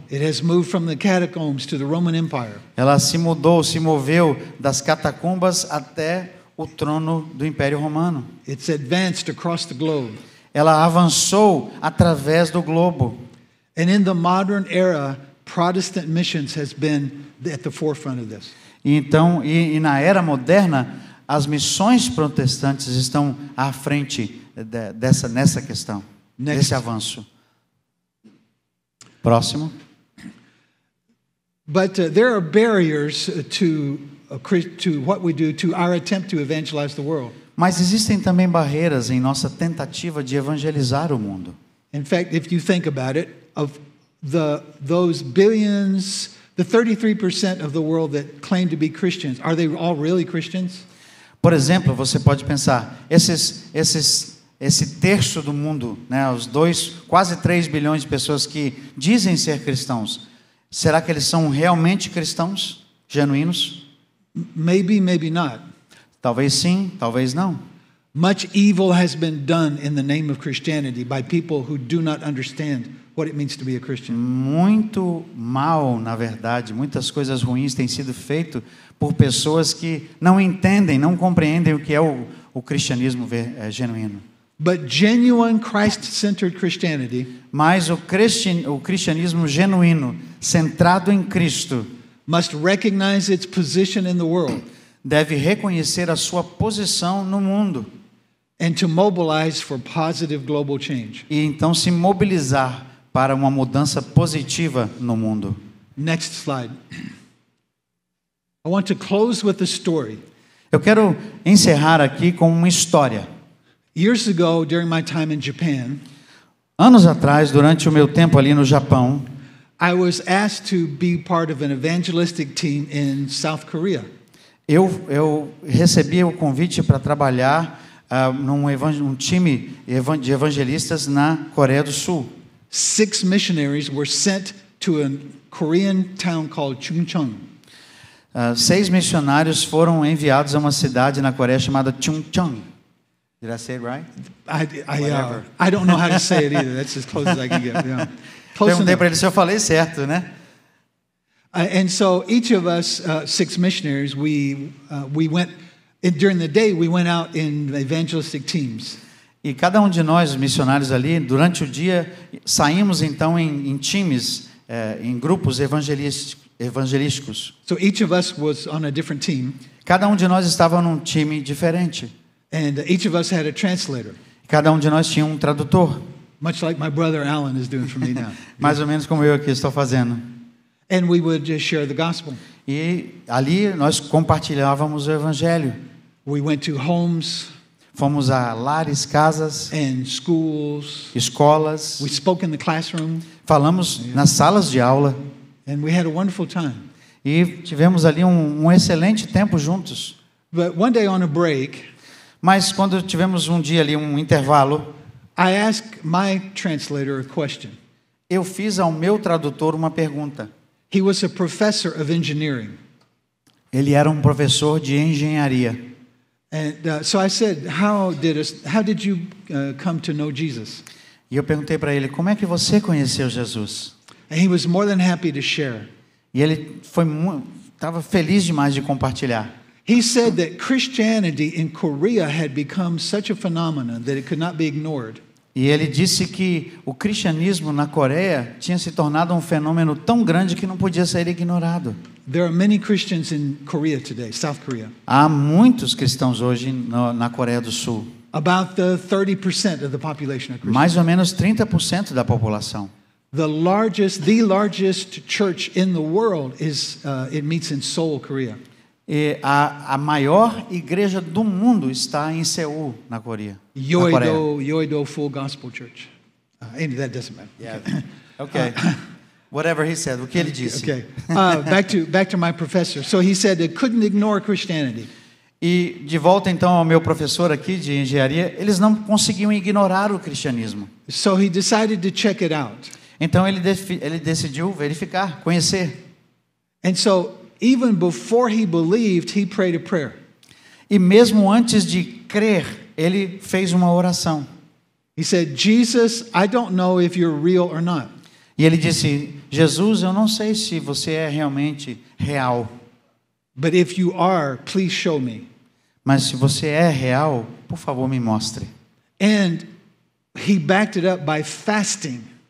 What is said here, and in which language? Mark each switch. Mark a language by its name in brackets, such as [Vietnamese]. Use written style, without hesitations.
[English] It has moved from the catacombs to the Roman Empire. [Portuguese] Ela se moveu das catacumbas até o trono do Império Romano. [English] It's advanced across the globe. [Portuguese] ela avançou através do globo. [English] And in the modern era, Protestant missions has been at the forefront of this. [Portuguese] E então, na era moderna, as missões protestantes estão à frente nessa questão, desse avanço. Próximo. [English] But there are barriers to what we do, to our attempt to evangelize the world. [Portuguese] Mas existem também barreiras em nossa tentativa de evangelizar o mundo. [English] In fact, if you think about it, of those billions, the 33% of the world that claim to be Christians, are they all really Christians? [Portuguese] Por exemplo, você pode pensar, esse terço do mundo, né, quase 3 bilhões de pessoas que dizem ser cristãos, será que eles são realmente cristãos, genuínos? [English] Maybe, maybe not. [Portuguese] Talvez sim, talvez não. [English] Much evil has been done in the name of Christianity by people who do not understand what it means to be a Christian. [Portuguese] Muito mal, na verdade, muitas coisas ruins têm sido feitas por pessoas que não entendem, não compreendem o que é o cristianismo genuíno. [English] But genuine Christ-centered Christianity, [Portuguese] mas o cristianismo genuíno, centrado em Cristo, [English] must recognize its position in the world, [Portuguese] deve reconhecer a sua posição no mundo, [English] and to mobilize for positive global change. [Portuguese] E então se mobilizar para uma mudança positiva no mundo. [English] Next slide. I want to close with a story. [Portuguese] Eu quero encerrar aqui com uma história. [English] Years ago, during my time in Japan, [Portuguese] anos atrás, durante o meu tempo ali no Japão, [English] I was asked to be part of an evangelistic team in South Korea. [Portuguese] Eu recebi o convite para trabalhar num time de evangelistas na Coreia do Sul. [English] 6 missionaries were sent to a Korean town called Chungcheong. [Portuguese] 6 missionários foram enviados a uma cidade na Coreia chamada Chungcheong. [English] Did I say it right? I don't know how to say it either. That's as close as I can get. Yeah. [Portuguese] Perguntei para ele se eu falei certo, né? [English] And so each of us, 6 missionaries, we went during the day. We went out in evangelistic teams. [Portuguese] E cada um de nós, missionários ali, durante o dia, saímos então em times, em grupos evangelísticos. [English] So each of us was on a different team. [Portuguese] Cada um de nós estava num time diferente. [English] And each of us had a translator. [Portuguese] Cada um de nós tinha um tradutor. [English] Much like my brother Alan is doing for me now. [Portuguese] Mais ou menos como eu aqui estou fazendo. [English] And we would just share the gospel. [Portuguese] E ali nós compartilhávamos o evangelho. [English] We went to homes. [Portuguese] Fomos a lares, casas, [English] and schools. [Portuguese] Escolas. [English] We spoke in the classroom. [Portuguese] Falamos nas salas de aula. [English] And we had a wonderful time. [Portuguese] E tivemos ali um excelente tempo juntos. [English] But one day on a break, [Portuguese] mas quando tivemos um dia ali um intervalo, [English] I asked my translator a question. [Portuguese] Eu fiz ao meu tradutor uma pergunta. [English] He was a professor of engineering. [Portuguese] Ele era um professor de engenharia. [English] And so I said, how did you come to know Jesus? [Portuguese] E eu perguntei para ele, como é que você conheceu Jesus? [English] And he was more than happy to share. [Portuguese] E ele estava feliz demais de compartilhar. [English] He said that Christianity in Korea had become such a phenomenon that it could not be ignored. [Portuguese] E ele disse que o cristianismo na Coreia tinha se tornado um fenômeno tão grande que não podia ser ignorado. [English] There are many Christians in Korea today, South Korea. [Portuguese] Há muitos cristãos hoje na Coreia do Sul. [English] About 30% of the population are Christians. [Portuguese] Mais ou menos 30% da população. [English] The largest church in the world it meets in Seoul, Korea. [Portuguese] E a maior igreja do mundo está em Seul, na Coreia. [English] Yoido Full Gospel Church. That doesn't matter. Yeah. Okay. Whatever he said. [Portuguese] O que ele disse? [English] Okay. Back to my professor. So he said they couldn't ignore Christianity. [Portuguese] E de volta então ao meu professor aqui de engenharia, eles não conseguiam ignorar o cristianismo. [English] So he decided to check it out. [Portuguese] Então ele decidiu verificar, conhecer. [English] And so even before he believed, he prayed a prayer. [Portuguese] E mesmo antes de crer, ele fez uma oração. [English] He said, Jesus, I don't know if you're real or not. [Portuguese] E ele disse, Jesus, eu não sei se você é realmente real. [English] But if you are, please show me. [Portuguese] Mas se você é real, por favor, me mostre. [English] And he backed it up by fasting.